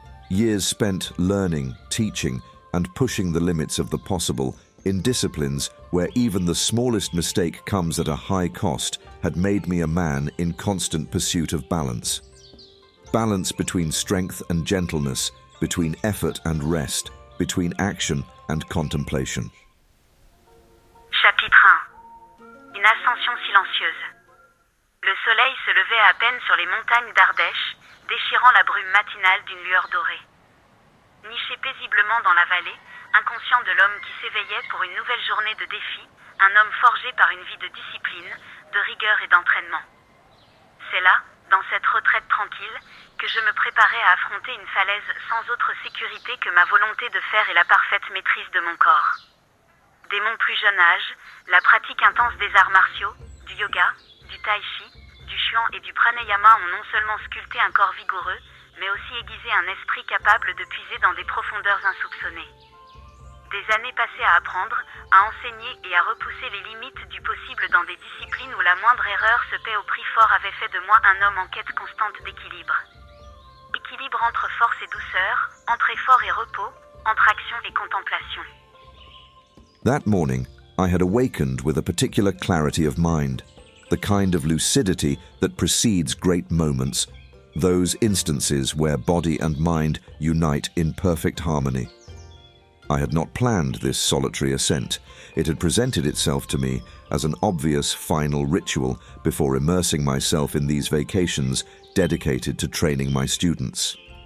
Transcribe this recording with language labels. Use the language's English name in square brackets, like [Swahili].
[English] Years spent learning, teaching, and pushing the limits of the possible in disciplines where even the smallest mistake comes at a high cost had made me a man in constant pursuit of balance. Balance between strength and gentleness, between effort and rest, between action and contemplation. [French] Chapitre 1. Une ascension silencieuse. Le soleil se levait à peine sur les montagnes d'Ardèche, déchirant la brume matinale d'une lueur dorée. Niché paisiblement dans la vallée, inconscient de l'homme qui s'éveillait pour une nouvelle journée de défis, un homme forgé par une vie de discipline, de rigueur et d'entraînement. C'est là, dans cette retraite tranquille, que je me préparais à affronter une falaise sans autre sécurité que ma volonté de faire et la parfaite maîtrise de mon corps. Dès mon plus jeune âge, la pratique intense des arts martiaux, du yoga, du tai chi, du chuan et du pranayama ont non seulement sculpté un corps vigoureux, mais aussi aiguisé un esprit capable de puiser dans des profondeurs insoupçonnées. Des années passées à apprendre, à enseigner et à repousser les limites du possible dans des disciplines où la moindre erreur se paie au prix fort avait fait de moi un homme en quête constante d'équilibre. Équilibre entre force et douceur, entre effort et repos, entre action et contemplation. [English] That morning, I had awakened with a particular clarity of mind, the kind of lucidity that precedes great moments, those instances where body and mind unite in perfect harmony. I had not planned this solitary ascent. It had presented itself to me as an obvious final ritual before immersing myself in these vacations dedicated to training my students.